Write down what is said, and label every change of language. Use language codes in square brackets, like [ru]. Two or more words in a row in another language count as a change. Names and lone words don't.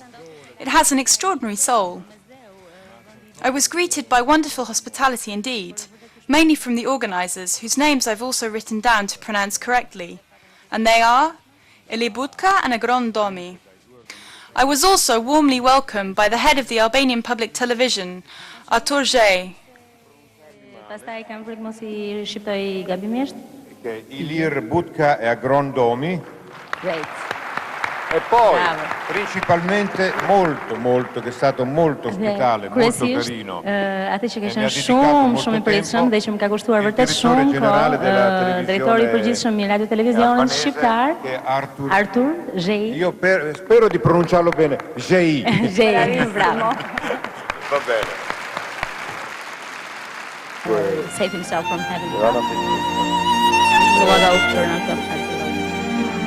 [en] It has an extraordinary soul. I was greeted by wonderful hospitality indeed, mainly from the organisers, whose names I've also written down to pronounce correctly. And they are Ilibutka and Agrondomi. I was also warmly welcomed by the head of the Albanian Public Television, Artur Zhej. [sq] Pastaj kam prit mos I shqiptoj gabimisht. Ilir Butka e Agrondomi. Great. E poi, [it] Bravo. principalmente, molto, che è stato molto ospitale, molto carino. [sq] Atë që ka E mi qenë [it] ha dedicato [sq] shumë [it] molto [sq] i përgjithshëm [it] tempo [sq] dhe që më ka kushtuar [it] il [sq] vërtet [it] direttore [sq] shumë [it] generale della [sq] kohë, [it] televisione [sq] drejtori I përgjithshëm I Radio Televizionit [it] albanese, [sq] shqiptar, [it] che è Artur Zhej. Io spero di pronunciarlo bene, Zhej. Zhej, bravo. Va bene. [en] Save himself from having Luoga Upturna Film Festival.